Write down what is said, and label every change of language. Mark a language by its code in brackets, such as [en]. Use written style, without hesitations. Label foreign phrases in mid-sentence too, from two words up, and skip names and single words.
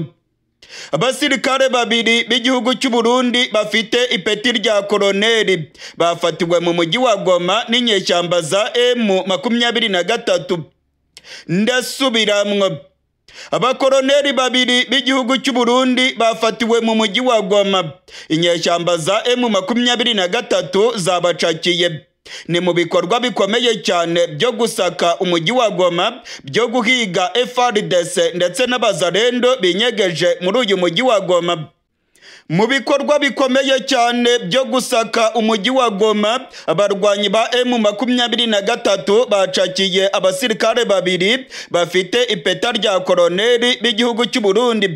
[rw] Abasirikare babiri b'igihugu cy'u Burundi bafite ipeti rya koloneli bafatiwe mu mujyi wa Goma n'inyeshyamba za M23. Ndasubiramwo, abakoloneli babiri b'igihugu cy'u Burundi bafatiwe mu mujyi wa Goma. Inyeshyamba za M23 zabacakiye. Ni mu bikorwa bikomeye cyane byo gusaka umujyi wa Goma, byo guhiga FARDC ndetse n'abazarendo binyegeje muri uyu mujyi wa Goma. Mu bikorwa bikomeye cyane byo gusaka umujyi wa Goma, abarwanyi ba M23 bacakiye abasirikare babiri bafite ipeta rya koloneli b'igihugu cy'u Burundi.